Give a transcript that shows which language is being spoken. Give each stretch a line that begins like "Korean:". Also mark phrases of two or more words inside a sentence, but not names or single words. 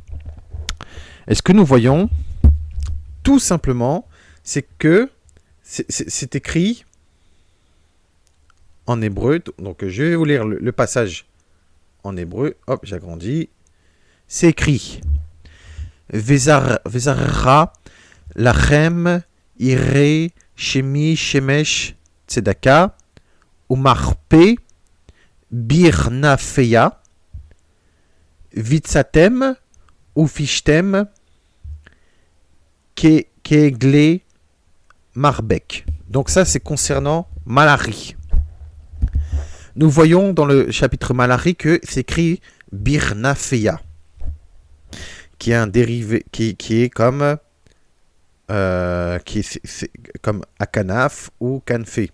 French: Et ce que nous voyons, tout simplement, c'est que c'est écrit en hébreu. Donc je vais vous lire le passage en hébreu. Hop, j'agrandis. C'est écrit
Hebrew: וזרחה לכם יראי שמי שמש צדקה ומרפא בכנפיה ויצאתם ופשתם כעגלי מרבק.
French: Donc ça, c'est concernant Malari. Nous voyons dans le chapitre Malari que c'est écrit birnafeya, qui est un dérivé, qui est comme c'est comme akanaf ou kanfe.